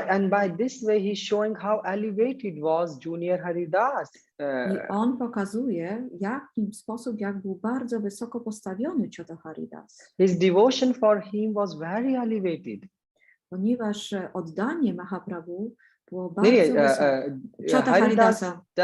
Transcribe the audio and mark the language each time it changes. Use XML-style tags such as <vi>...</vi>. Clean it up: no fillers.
<en>By this way he's showing how elevated was Junior Haridas.</en> <pl>I on pokazuje, jak był bardzo wysoko postawiony ciota Haridas.</pl> <en>His devotion for him was very elevated.</en> <pl>Ponieważ oddanie Mahaprabhu było bardzo wysoko. Ciota Haridasa.</pl>